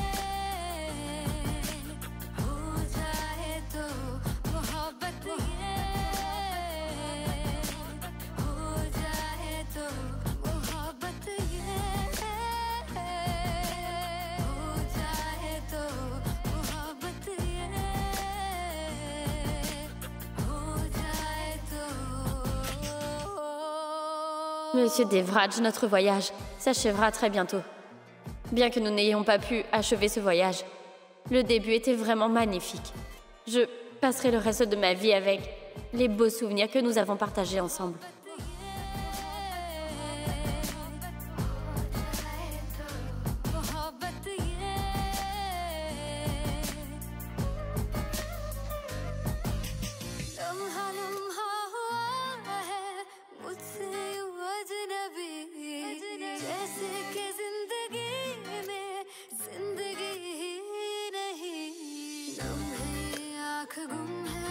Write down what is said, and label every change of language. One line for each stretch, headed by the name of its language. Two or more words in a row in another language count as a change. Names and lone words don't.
Hindi: हो जाए तो मोहब्बत ये हो जाए तो मोहब्बत ये हो जाए तो मोहब्बत ये हो जाए तो
French: Monsieur Devraj, notre voyage s'achèvera très bientôt. Bien que nous n'ayons pas pu achever ce voyage, le début était vraiment magnifique. Je passerai le reste de ma vie avec les beaux souvenirs que nous avons partagés ensemble.
Hindi: मोहब्बत ये लम्हा लम्हा हुआ है मुझसे यूं अजनबी जैसे कि जिंदगी में जिंदगी ही नहीं नम है आँख गुम